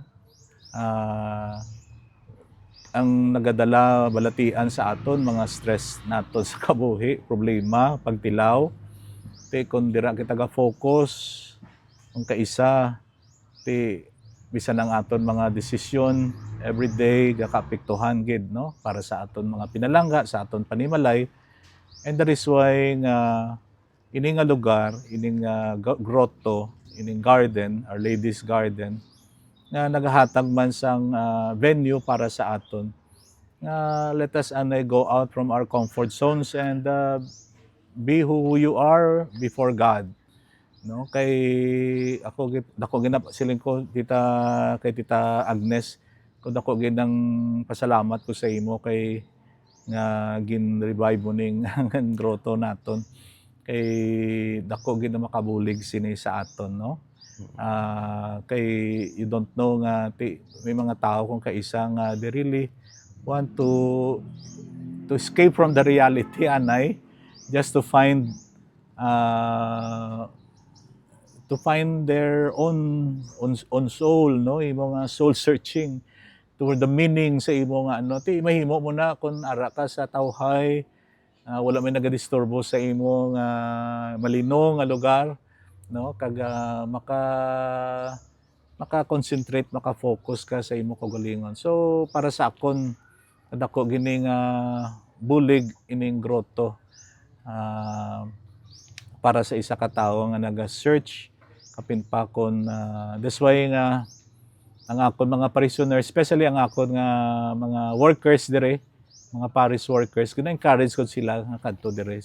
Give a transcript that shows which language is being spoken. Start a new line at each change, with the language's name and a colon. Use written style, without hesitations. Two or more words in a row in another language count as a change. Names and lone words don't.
Hiligaynon: Ah, ang nagadala balatian sa aton mga stress naton sa kabuhi, problema, pagtilaw, ti kun dira kita ga focus ang kaisa ti bisan ang aton mga desisyon everyday gakaapektuhan gid no para sa aton mga pinalangga sa aton panimalay.
English: And that is why
Hiligaynon: nga ini nga lugar, ini nga grotto, ining garden, Our Lady's Garden, nga nagahatag man sang venue para sa aton.
English: Let us anay go out from our comfort zones and be who you are before God.
Hiligaynon: No, kay dako ginap siling ko kay Tita Agnes, ko dako ginang pasalamat ko sa imo kay nga gin-revive mo ning ang grotto naton. Kay dako gid na makabulig sini sa aton no.
English: Kay you don't know
Hiligaynon: nga may mga tao kung kaisa nga
English: they really want to escape from the reality anay just
Hiligaynon: to find their own soul no imo nga
English: soul searching toward the meaning
Hiligaynon: sa imo nga ano ti mahimo mo na kun ara ka sa tawhay, wala may nagadisturbo sa imo nga malino nga lugar no kag maka-concentrate, maka-focus ka sa imo kaugalingon. So para sa akon kadako gini nga bulig ining grotto para sa isa ka tawo nga naga-search kapin pa kon
English: that's why
Hiligaynon: nga ang akon mga parishioners, especially ang akon nga mga workers dire, mga
English: parish workers,
Hiligaynon: gina-encourage ko sila nga kadto dire.